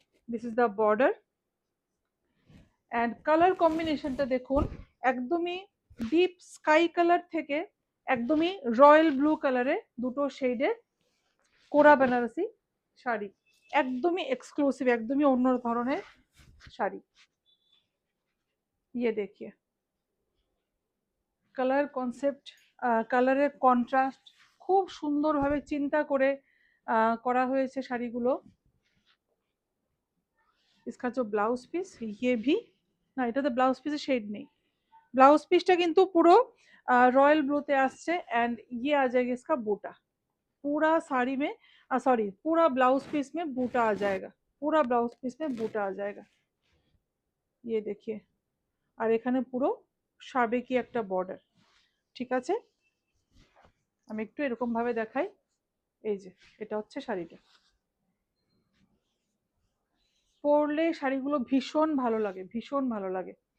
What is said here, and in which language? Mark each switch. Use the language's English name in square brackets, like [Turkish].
[Bangla] This is the border and colour কম্বিনেশনটা দেখুন, একদমই ডিপ স্কাই কালার থেকে একদমই রয়্যাল ব্লু কালারে দুটো শেডে কোরা বেনারসি শাড়ি, একদমই এক্সক্লুসিভ, একদমই অন্য ধরনের শাড়ি। [Hindi] ইয়ে দেখিয়ে [Bangla] কালার কনসেপ্ট, কালারের কন্ট্রাস্ট খুব সুন্দরভাবে চিন্তা করে করা হয়েছে শাড়িগুলো। [Hindi] इसका जो ब्लाउज पीस ये भी [Bangla] না, এটাতে ব্লাউজ পিসে শেড নেই, ব্লাউজ পিসটা কিন্তু পুরো [Hindi] रॉयल ब्लूতে [Bangla] আসছে [Hindi] एंड ये आ जाएगा इसका बूटा, पूरा साड़ी में सॉरी पूरा ब्लाउज पीस में बूटा आ जाएगा, पूरा ब्लाउज पीस में बूटा आ जाएगा। ये देखिए [Bangla] আর এখানে পুরো সাবেকি একটা বর্ডার। ঠিক আছে, আমি একটু এরকম ভাবে দেখাই। এই যে এটা হচ্ছে শাড়িটা, পরলে শাড়িগুলো ভীষণ ভালো লাগে, ভীষণ ভালো লাগে।